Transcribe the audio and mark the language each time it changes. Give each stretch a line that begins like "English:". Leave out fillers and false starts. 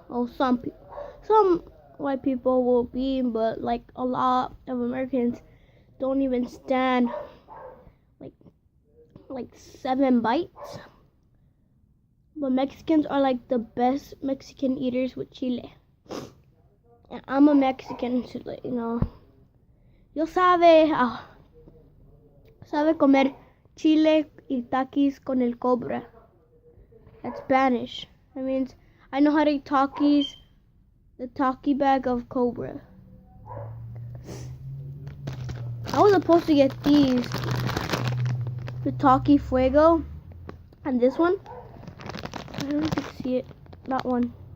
English: Oh, some white people will be, but like a lot of Americans don't even stand like 7 bites. But Mexicans are like the best Mexican eaters with chile. And I'm a Mexican, so you know.
Spanish: Yo sabe comer chile y takis con el cobra.
English: That's Spanish. That means I know how to eat takis, the taki bag of cobra. I was supposed to get these, the taki fuego, and this one. I don't know if you can see it. That one.